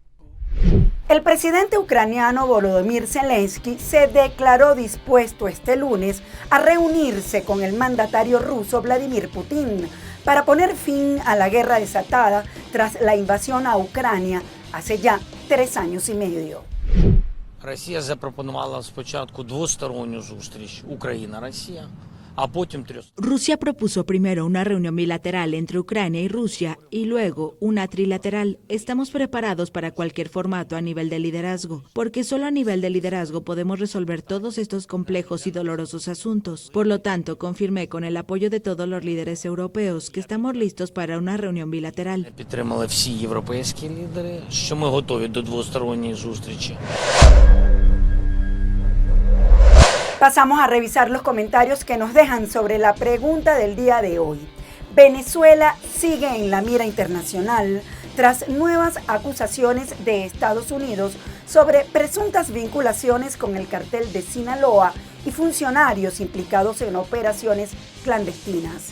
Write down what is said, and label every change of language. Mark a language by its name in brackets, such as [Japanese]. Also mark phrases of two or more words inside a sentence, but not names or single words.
[Spanish] El presidente ucraniano Volodymyr Zelensky se declaró dispuesto este lunes a reunirse con el mandatario ruso Vladimir Putin para poner fin a la guerra desatada tras la invasión a Ucrania hace ya 3 años y medio. [Ukrainian] Росія запропонувала спочатку двосторонню зустріч Україна-Росія. [Spanish] Rusia propuso primero una reunión bilateral entre Ucrania y Rusia y luego una trilateral. Estamos preparados para cualquier formato a nivel de liderazgo, porque solo a nivel de liderazgo podemos resolver todos estos complejos y dolorosos asuntos. Por lo tanto, confirmé con el apoyo de todos los líderes europeos que estamos listos para una reunión bilateral. [Ukrainian] Підтримали всі європейські лідери, що ми готові до двосторонньої зустрічі. [Spanish] Pasamos a revisar los comentarios que nos dejan sobre la pregunta del día de hoy. Venezuela sigue en la mira internacional tras nuevas acusaciones de Estados Unidos sobre presuntas vinculaciones con el cartel de Sinaloa y funcionarios implicados en operaciones clandestinas.